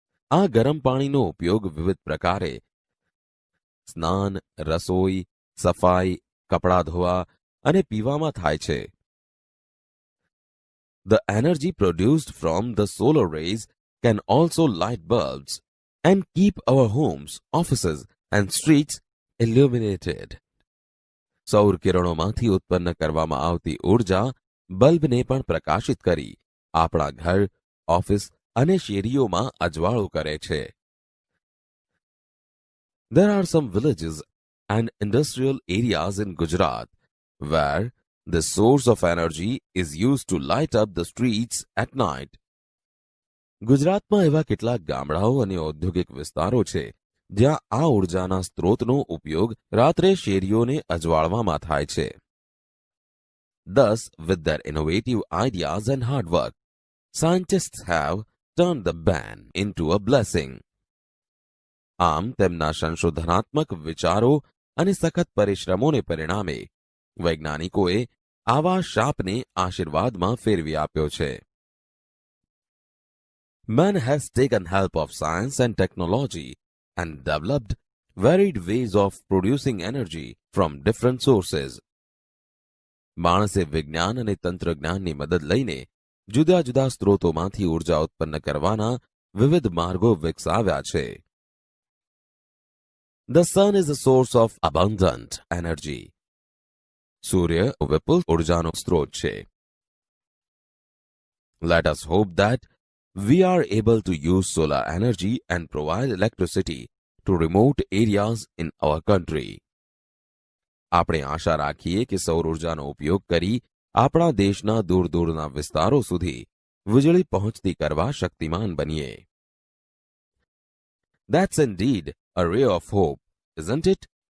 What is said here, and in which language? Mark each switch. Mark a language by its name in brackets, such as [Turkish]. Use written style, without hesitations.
[Gujarati] આ ગરમ પાણીનો ઉપયોગ વિવિધ પ્રકારે સ્નાન, રસોઈ, સફાઈ, કપડાં ધોવા અને પીવામાં થાય છે. [English] The energy produced from the solar rays can also light bulbs and keep our homes, offices, and streets illuminated. [Gujarati] સૌર કિરણોમાંથી ઉત્પન્ન કરવામાં આવતી ઊર્જા બલ્બને પણ પ્રકાશિત કરી આપણા ઘર, ઓફિસ અને શેરીઓમાં અજવાળું કરે છે. [English] There are some villages and industrial areas in Gujarat where the source of energy is used to light up the streets at night. [Gujarati] ગુજરાતમાં એવા કેટલાક ગામડાઓ અને ઔદ્યોગિક વિસ્તારો છે જ્યાં આ ઊર્જાના સ્ત્રોતનો ઉપયોગ રાત્રે શેરીઓને અજવાળવામાં થાય છે. [English] Thus, with their innovative ideas and hard work, scientists have turned the ban into a blessing. [Gujarati] આમ તેમના સંશોધનાત્મક વિચારો અને સખત પરિશ્રમોને પરિણામે વૈજ્ઞાનિકોએ આવા શાપને આશીર્વાદમાં ફેરવી આપ્યો છે. [English] Man has taken help of science and technology and developed varied ways of producing energy from different sources. [Gujarati] માણસે વિજ્ઞાન અને તંત્રજ્ઞાનની મદદ લઈને જુદા જુદા સ્ત્રોતોમાંથી ઊર્જા ઉત્પન્ન કરવાના વિવિધ માર્ગો વિકસાવ્યા છે. [English] The sun is a source of abundant energy. [Gujarati] સૂર્ય વિપુલ ઊર્જાનો સ્ત્રોત છે. [English] Let us hope that we are able to use solar energy and provide electricity to remote areas in our country. [Gujarati] આપણે આશા રાખીએ કે સૌર ઊર્જાનો ઉપયોગ કરી આપણા દેશના દૂર દૂરના વિસ્તારો સુધી વીજળી પહોંચતી કરવા શક્તિમાન બનીએ. [English] That's indeed a ray of hope, isn't it?